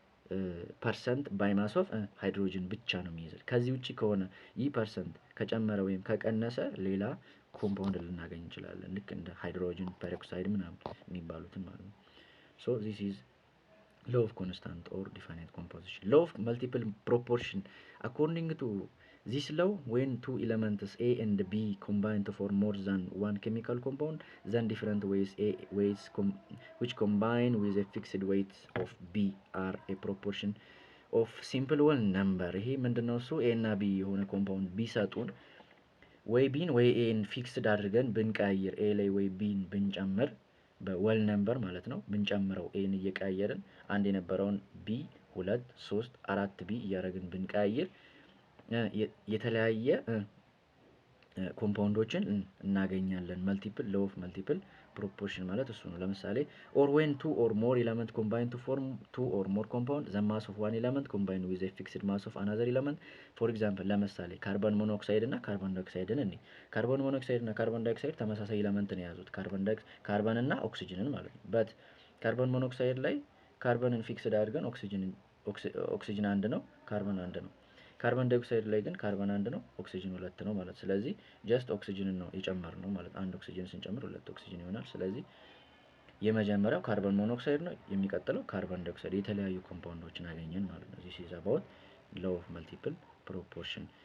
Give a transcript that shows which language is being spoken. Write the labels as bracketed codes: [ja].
[am] 11.1% ባይ ማስ ኦፍ ሃይድሮጅን ብቻ ነው የሚይዝል። ከዚህ ውጪ ከሆነ ይህ ፐርሰንት ከጨመረ ወይም ከቀነሰ ሌላ ኮምፓውንድ ልናገኝ እንችላለን። ልክ እንደ ሃይድሮጅን ፐሮክሳይድ ምናምን የሚባሉትን ማለት ነው። ሶ [en] this is law of constant or definite composition. Law of multiple proportion. According to this law, when two elements A and B combine to form more than one chemical compound, then different weights which combine with a fixed weight of B are a proportion of simple whole number። [am] ይሄ ምንድነው እሱ A እና B የሆነ ኮምፓውንድ ቢሰጡን ወይ ቢን ወይ ኤን ፊክስድ አድርገን ብንቀያየር ኤ ላይ ወይ ቢን ብንጨምር በወል ነምበር ማለት ነው ብንጨምረው ኤን እየቀያየርን አንድ የነበረውን ቢ 2 3 4 ቢ እያደረግን ብንቀያየር የተለያየ ኮምፓውንዶችን እናገኛለን። መልቲፕል ሎው ኦፍ መልቲፕል ፕሮፖርሽን ማለት እሱ ነው። ለምሳሌ [en] or when two or more element combine to form two or more compound the mass of one element combined with a fixed mass of another element. for example [am] ለምሳሌ ካርቦን ሞኖክሳይድ እና ካርቦን ዳይኦክሳይድን እንዴ ካርቦን ሞኖክሳይድ እና ካርቦን ዳይኦክሳይድ ተመሳሳይ ኤሌመንት ነው የያዙት ካርቦን እና ኦክሲጅንን ማለት ነው። በት ካርቦን ሞኖክሳይድ ላይ ካርቦንን ፊክስድ አድርገን ኦክሲጅን አንድ ነው ካርቦን አንድ ነው። ካርቦን ዳይኦክሳይድ ላይ ግን ካርቦን አንድ ነው ኦክሲጅን ሁለት ነው ማለት። ስለዚህ ጀስት ኦክሲጅንን ነው የጨመርነው ማለት አንድ ኦክሲጅን ስንጨምር ሁለት ኦክሲጅን ይሆናል። ስለዚህ የመጀመሪያው ካርቦን ሞኖክሳይድ ነው የሚቀጥለው ካርቦን ዳይኦክሳይድ የተለያዩ ኮምፓውንዶችን አገኘን ማለት ነው። [en] this is about law of multiple proportion.